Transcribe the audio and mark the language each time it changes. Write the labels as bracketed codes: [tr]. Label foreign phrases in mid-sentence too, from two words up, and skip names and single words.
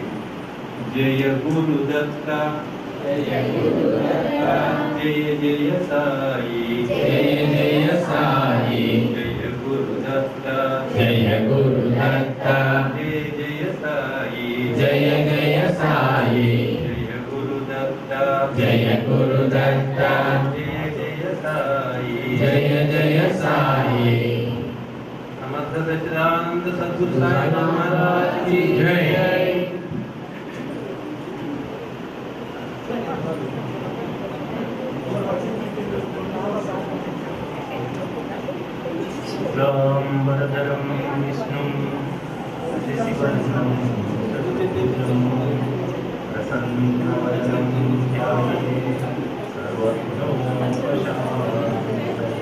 [sa] జయ గురు దత్త, జయ జయ సాయి, జయ జయ సాయి, జయ గురు దత్త, జయ గురు దత్త, జయ జయ సాయి, జయ జయ సాయి, జయ గురు దత్త, జయ గురు దత్త, జయ జయ సాయి, జయ జయ సాయి. [hi] సమర్థ సచ్చిదానంద సద్గురు సాయి మహారాజ్ की जय. [sa] शुक्लांबरधरं विष्णुं शशिवर्णं चतुर्भुजं प्रसन्नवदनं ध्यायेत् सर्वविघ्नोपशान्तये.